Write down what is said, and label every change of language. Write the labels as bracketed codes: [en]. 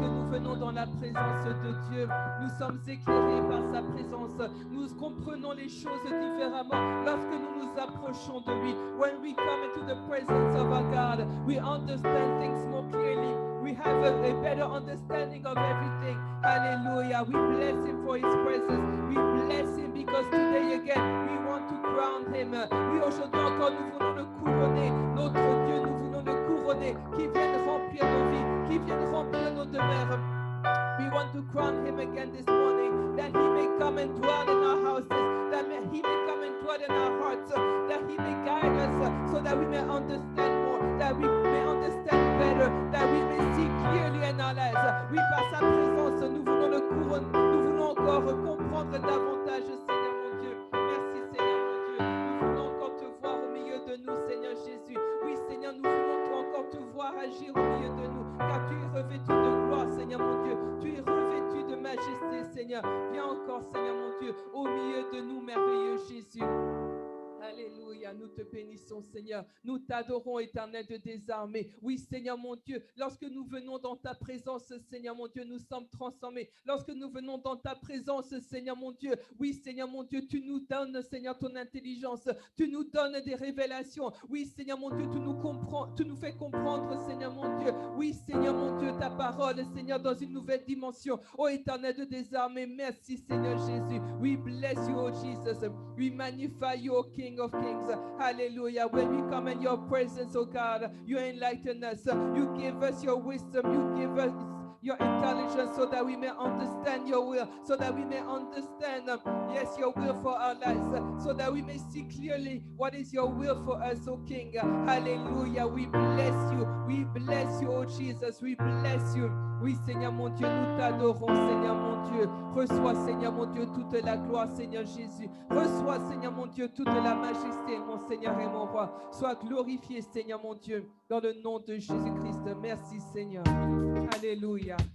[fr] venons dans la présence de Dieu, nous sommes éclairés par sa présence. Nous comprenons les choses différemment lorsque nous nous approchons de lui. [en] When we come into the presence of our God, we understand things more clearly. We have a better understanding of everything. Hallelujah. We bless him for his presence. We bless him because today again we want to crown him. [fr] Oui, aujourd'hui encore nous voulons le couronner. Notre Dieu, nous voulons le couronner. Qui vienne remplir nos vies, qui vienne remplir nos demeures. [en] We want to crown him again this morning, that he may come and dwell in our houses, that he may come and dwell in our hearts, that he may guide us so that we may understand more, that we may understand better, that we may see clearly in our lives. [fr] Oui, par sa présence, nous voulons le couronner, nous voulons encore comprendre davantage, Seigneur mon Dieu. Merci, Seigneur mon Dieu. Nous voulons encore te voir au milieu de nous, Seigneur Jésus. Oui, Seigneur, nous voulons encore te voir agir au milieu de nous, car tu es revêtu de gloire, Seigneur mon Dieu. Tu es revêtu de majesté, Seigneur. Viens encore, Seigneur mon Dieu, au milieu de nous, merveilleux Jésus. Alléluia, nous te bénissons, Seigneur. Nous t'adorons, Éternel de des armées. Oui, Seigneur mon Dieu, lorsque nous venons dans ta présence, Seigneur mon Dieu, nous sommes transformés. Lorsque nous venons dans ta présence, Seigneur mon Dieu, oui, Seigneur mon Dieu, tu nous donnes, Seigneur, ton intelligence. Tu nous donnes des révélations. Oui, Seigneur mon Dieu, tu nous fais comprendre, Seigneur mon Dieu. Oui, Seigneur mon Dieu, ta parole, Seigneur, dans une nouvelle dimension. Oh, Éternel de des armées, merci, Seigneur Jésus. [en] We bless you, oh Jesus. We magnify you, oh King of Kings. Hallelujah. When we come in your presence, oh God, you enlighten us. You give us your wisdom. You give us your intelligence so that we may understand your will, so that we may understand, yes, your will for our lives, so that we may see clearly what is your will for us, oh King. Hallelujah. We bless you, oh Jesus. We bless you. [fr] Oui, Seigneur mon Dieu, nous t'adorons, Seigneur mon Dieu. Reçois, Seigneur mon Dieu, toute la gloire, Seigneur Jésus. Reçois, Seigneur mon Dieu, toute la majesté, mon Seigneur et mon roi. Sois glorifié, Seigneur mon Dieu, dans le nom de Jésus-Christ. Merci, Seigneur. Alléluia.